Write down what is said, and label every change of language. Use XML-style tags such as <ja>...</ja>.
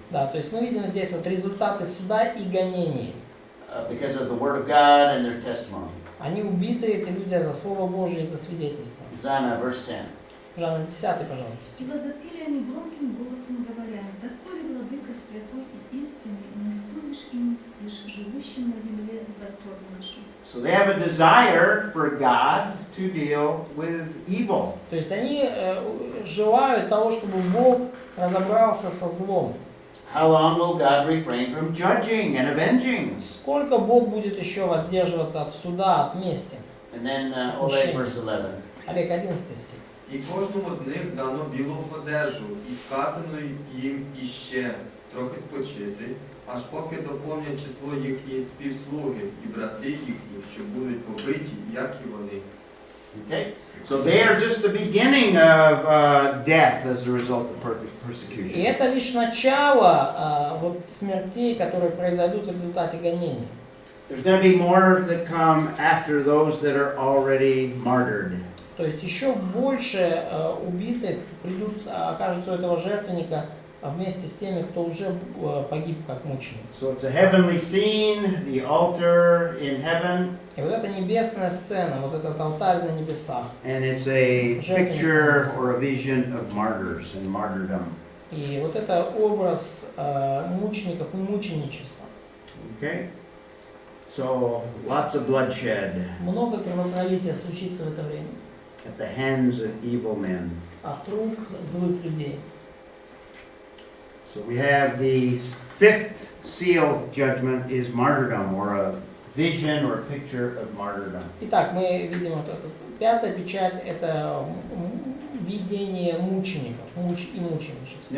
<ru>Да, то есть мы видим здесь вот результаты суда и гонений.</ru> <en>because of the word of God and their testimony.</en> <ru>Они убиты, эти люди, за Слово Божие и за свидетельство.</ru> <en>Zana, verse 10.</en> <ru>Жанна, 10, пожалуйста, И стих. возопили они громким голосом, говоря: «Доколе, владыка святой и истинный, не судишь и не мстишь живущим на земле за тор нашу».</ru> <en>So they have a desire for God to deal with evil.</en> <ru>То есть они желают того, чтобы Бог разобрался со злом.</ru> <en>How long will God refrain from judging and avenging?</en> <ru>Сколько Бог будет еще воздерживаться от суда, от мести?</ru> <en>And then Oleg, verse 11.</en> <ru>Олег, 11 стих.</ru> <uk>І кожному з них дано білу одежу, і сказано їм іще трохи спочити, аж поки доповнять число їхні співслуги і брати їхні, що будуть побиті, як і вони.</uk> <en>Okay? So they are just the beginning of death as a result of</en> <ru>И</ru> <en>persecution.</en> <ru>это лишь начало вот смертей, которые произойдут в результате гонений.</ru> <en>There's going to be more that come after those that are already martyred.</en> <ru>То есть еще больше убитых придут, окажутся у этого жертвенника вместе с теми, кто уже погиб как мученик.</ru> <en>So it's a heavenly scene, the altar in heaven,</en> <ru>И вот эта небесная сцена, вот этот алтарь на небесах.</ru> <en>and it's a picture or a vision of martyrs and martyrdom.</en> <ru>И вот это образ мучеников и мученичества.</ru> <en>Okay? So lots of bloodshed</en> <ru>Много кровопролития случится в это время</ru> <en>at the hands of evil men.</en> <ru>от рук злых людей.</ru> <en>So we have the fifth seal judgment is martyrdom, or a vision or a picture of martyrdom.</en> <ru>Итак, мы видим вот эту пятая печать, это видение мучеников и мученичества.</ru>